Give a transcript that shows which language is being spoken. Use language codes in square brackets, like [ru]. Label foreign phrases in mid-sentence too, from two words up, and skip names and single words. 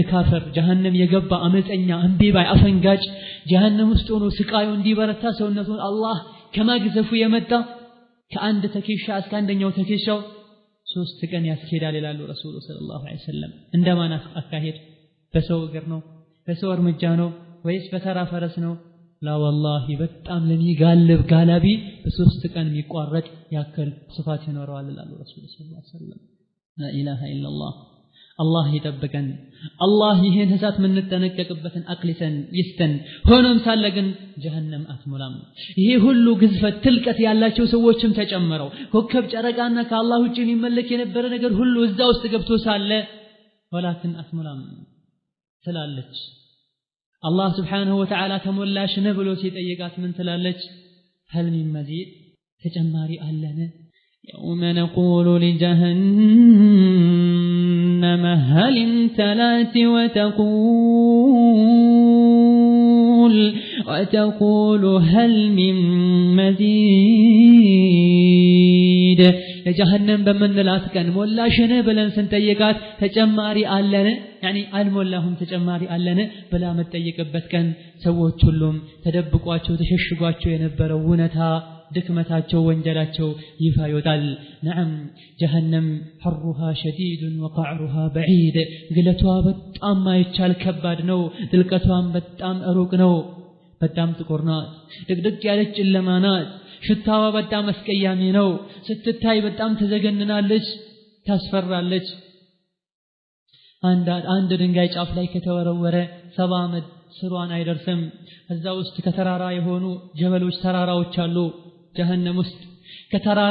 [am] ካፍር ጀሃነም የገባ አመፀኛ እንቢባይ አፈንጋጭ ጀሃነም ውስጥ ሆኖ ስቃዩ እንዲበረታ ሰውነቱን አላህ ከማግዘፉ የመጣ ከአንድ ተከሻ እስከ አንደኛው ተከሻው 3 ቀን ያስኬዳል ይላሉ [ar] رسول صلى الله عليه وسلم [am] እንደማን አካሄድ በሰው እግር ነው በሰው እርምጃ ነው ወይስ በተራ ፈረስ ነው [ar] لا والله [am] በጣም ለሚጋልብ ጋላቢ በ3 ቀን የሚቋረጥ ያክል ስፋት ይኖረዋል ይላሉ [ar] رسول صلى الله عليه وسلم لا اله الا الله [am] الله ይጠብቀን አላህ ይሄን ህሳት ምንጠነቀቅበትን አቅሊሰን ይስተን ሆኖም ሳለ ግን ጀሃነም አትሞላም ይሄ ሁሉ ግዝፈት ትልቀት ያላቸው ሰዎችም ተጨመረው ኮከብ ጨረቃና ከአላህ ውጪ የሚመለክ የነበረ ነገር ሁሉ እዛ ውስጥ ገብቶ ሳለ ወላኪን አትሞላም ትላለች አላህ [ar] سبحانه وتعالى [am] ተሞላሽ ነው ብሎ ሲጠይቃት ምን ትላለች [ar] هل من مزيد [am] ተጨማሪ አለን [ar] يوم نقول لجهنم هل امتلأت وتقول هل من مزيد [am] ለጀሃነም በመንላት ቀን ሞላሽነ ብለን ስንጠይቃት ተጨማሪ አለን يعني አልሞላሁም ተጨማሪ አለን ብላ መጠየቅበት ቀን ሰዎች ሁሉም ተደብቋቸው ተሸሽጓቸው የነበረው ውነታ ድክመታቸው ወንጀላቸው ይፋ ይወጣል [ar] نعم جهنم حرها شديد وقعرها بعيد [am] ግለቷ በጣም ማይቻል ከባድ ነው ጥልቀቷም በጣም ሩቅ ነው በጣም ጥቁር ናት ድቅድቅ ያለች ጨለማ ናት ሽታዋ በጣም አስቀያሚ ነው ስትታይ በጣም ተዘገንናለች ታስፈራለች አንድ ድንጋይ ጫፍ ላይ ከተወረወረ 70 ዓመት ስሯን አይደርስም እዛ ውስጥ ከተራራ የሆኑ ጀበሎች ተራራዎች አሉ ጀሃነም ውስጥ ከተራራ